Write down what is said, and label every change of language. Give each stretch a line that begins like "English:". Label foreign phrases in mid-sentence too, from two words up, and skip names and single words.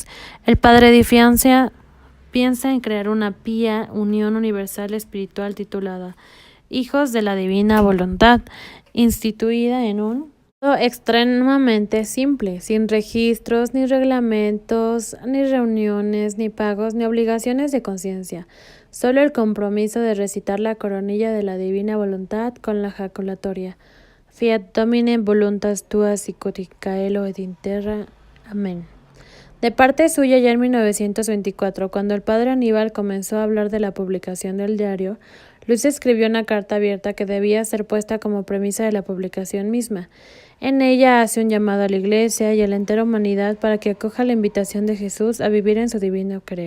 Spanish: El padre de Francia piensa en crear una pía unión universal espiritual titulada Hijos de la Divina Voluntad, instituida en un modo extremadamente simple, sin registros, ni reglamentos, ni reuniones, ni pagos, ni obligaciones de conciencia. Solo el compromiso de recitar la coronilla de la Divina Voluntad con la jaculatoria.
Latin: Fiat Domine voluntas tua sicut caelo et in terra.
Spanish: Amén. De parte suya, ya en 1924, cuando el padre Aníbal comenzó a hablar de la publicación del diario, Luis escribió una carta abierta que debía ser puesta como premisa de la publicación misma. En ella hace un llamado a la Iglesia y a la entera humanidad para que acoja la invitación de Jesús a vivir en su divino querer.